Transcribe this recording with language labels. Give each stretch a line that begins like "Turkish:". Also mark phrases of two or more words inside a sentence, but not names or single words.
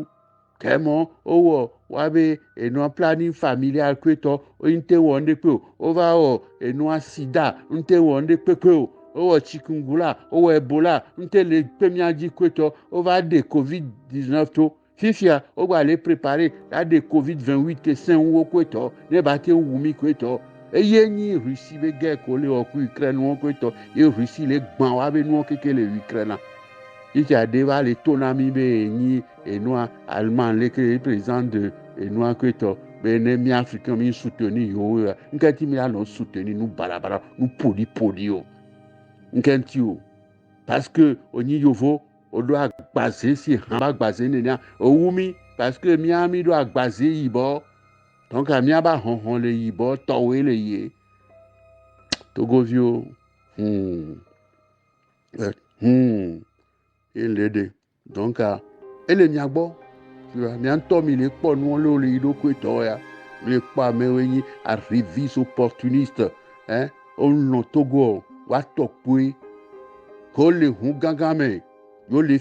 Ewe: kɛmɔ o wɔ wabe enua
French: planning familial
Ewe: kretɔ o ŋte wɔ ŋɖekpe o o va wɔ enua sida ŋte wɔ ŋɖekpe o o wɔ chikungunya o wɔ ebola ŋte le kpe mia dzi kretɔ o va de covid-19 to fifia o gba le préparer la de covid-28 sɛn wo kretɔ ne ba te wu mi kretɔ eye nyi Russie be guerre ko le wɔ ku Ukraine wo kretɔ ye Russie le gbã wa be nuwo keke le Ukraine fifia de va le to na mi be enyi enua Allemagne le ke président de enua kretɔ be ne mi africain mi soutenir yo ŋkɛ ti mi la nɔ soutenir nu barabara nu poli o ŋkɛ ti o
French: parce que
Ewe: onyi yovo o do agbaze si hã ba agbaze nenia o wu mi
French: parce que
Ewe: mi do agbaze yibɔ donc mi ba hɔhɔ le yibɔ tɔwoe le ye togoviwo ele de donc ele mia gbɔ mia ŋutɔ mi le kpɔ nuwo le yi ɖokui tɔ ya mi le kpɔ amewo nyi
French: arriviste opportuniste
Ewe: o nɔ Togo wa tɔ kpoe ko le hu gãgã me yo le